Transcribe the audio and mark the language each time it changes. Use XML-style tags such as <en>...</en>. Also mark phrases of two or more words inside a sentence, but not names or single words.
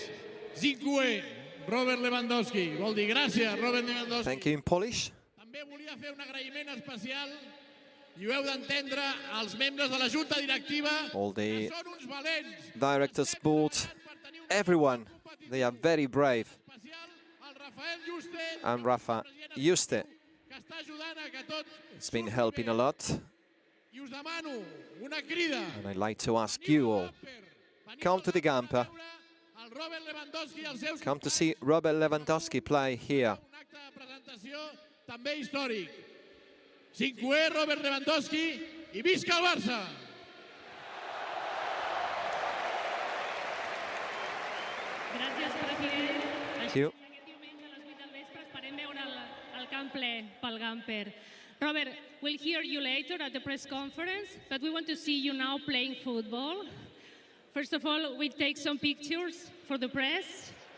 <ca>Dziękuję, Robert Lewandowski. Vol dir gràcies, Robert Lewandowski.</ca> <en>Thank you in Polish.</en> <ca>També volia fer un agraïment especial, i ho heu d'entendre, als membres de la Junta Directiva,</ca> <en>All the</en> <ca>que són uns valents.</ca> <en>directors, board, everyone, they are very brave.</en> <ca>Especial al Rafael Juste,</ca> <en>And Rafa Juste</en> <ca>que està ajudant a que tot</ca> <en>has been helping a lot.</en> <ca>I us demano una crida.</ca> <en>And I'd like to ask you all, come to the Gamper.</en> <ca>El Robert Lewandowski i els seus</ca> <en>Come to see Robert Lewandowski play here.</en> <ca>un acte de presentació també històric. 5è Robert Lewandowski i visca el Barça! Gràcies, president.</ca> <en>Thank you.</en> <ca>Aquest diumenge a les 8 del vespre esperem veure el camp ple pel Gamper.</ca> <en>Robert, we'll hear you later at the press conference, but we want to see you now playing football. First of all, we take some pictures for the press.</en>